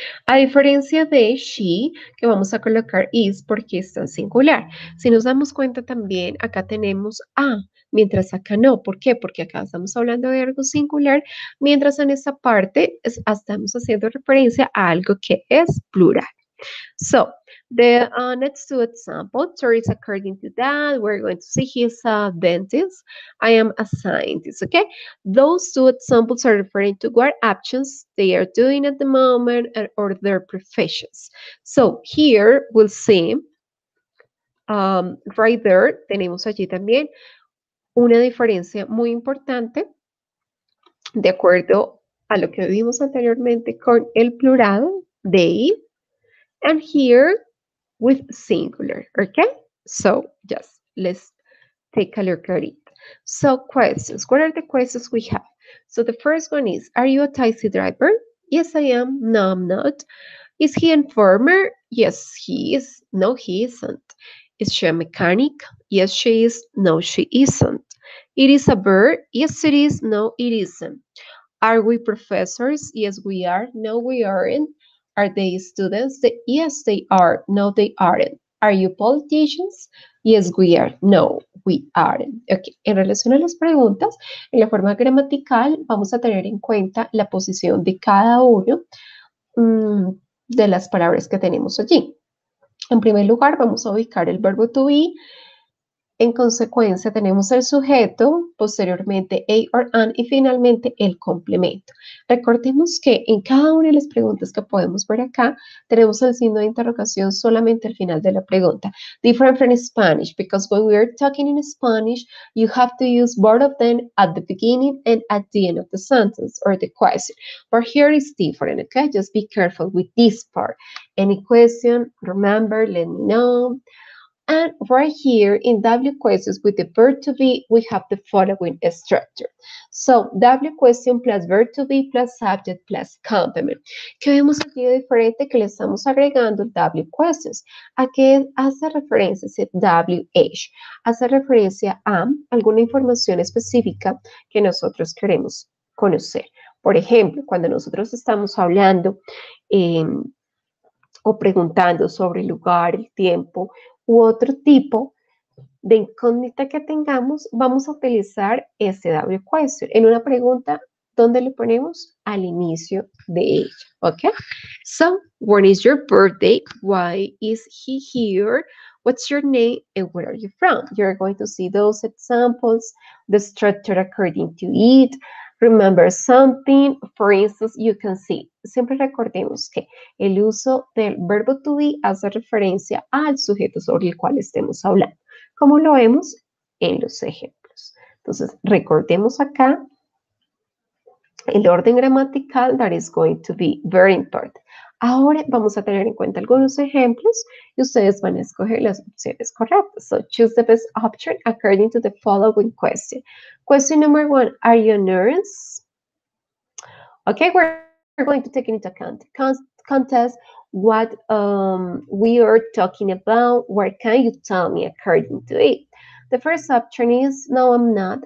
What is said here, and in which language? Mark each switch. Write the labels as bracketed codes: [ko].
[es] A diferencia de she, que vamos a colocar is porque está en singular. Si nos damos cuenta también, acá tenemos a, mientras acá no. ¿Por qué? Porque acá estamos hablando de algo singular, mientras en esta parte estamos haciendo referencia a algo que es plural. [en] So, the next two examples, Teresa, according to that, we're going to see he's a dentist. I am a scientist, okay? Those two examples are referring to what actions they are doing at the moment or their professions. So, here we'll see, right there, [es] tenemos allí también una diferencia muy importante de acuerdo a lo que vimos anteriormente con el plural, they, [en] and here with singular, okay? So just let's take a look at it. So questions, what are the questions we have? So the first one is, are you a taxi driver? Yes, I am. No, I'm not. Is he a farmer? Yes, he is. No, he isn't. Is she a mechanic? Yes, she is. No, she isn't. It is a bird? Yes, it is. No, it isn't. Are we professors? Yes, we are. No, we aren't. Are they students? Yes, they are. No, they aren't. Are you politicians? Yes, we are. No, we aren't. Okay. [es] En relación a las preguntas, en la forma gramatical vamos a tener en cuenta la posición de cada uno de las palabras que tenemos allí. En primer lugar, vamos a ubicar el verbo to be. En consecuencia, tenemos el sujeto, posteriormente a or an y finalmente el complemento. Recordemos que en cada una de las preguntas que podemos ver acá, tenemos el signo de interrogación solamente al final de la pregunta. [en] Different from Spanish, because when we are talking in Spanish, you have to use both of them at the beginning and at the end of the sentence or the question. But here is different, okay? Just be careful with this part. Any question, remember, let me know. And right here in W questions with the verb to be, we have the following structure. So, W question plus verb to be plus subject plus complement. [es] ¿Qué vemos aquí de diferente? Que le estamos agregando el W questions. ¿A qué hace referencia ese WH? Hace referencia a alguna información específica que nosotros queremos conocer. Por ejemplo, cuando nosotros estamos hablando o preguntando sobre el lugar, el tiempo u otro tipo de incógnita que tengamos, vamos a utilizar ese W question en una pregunta donde le ponemos al inicio de ella. ¿Ok? [en] So, when is your birthday? Why is he here? What's your name and where are you from? You're going to see those examples, the structure according to it. Remember something, for instance, you can see. [es] Siempre recordemos que el uso del verbo to be hace referencia al sujeto sobre el cual estemos hablando, como lo vemos en los ejemplos. Entonces, recordemos acá el orden gramatical [en] that is going to be very important. [es] Ahora vamos a tener en cuenta algunos ejemplos y ustedes van a escoger las opciones correctas. [en] So choose the best option according to the following question. Question number 1, are you a nurse? Okay, we're going to take into account contest, what we are talking about. What can you tell me according to it? The first option is, no, I'm not.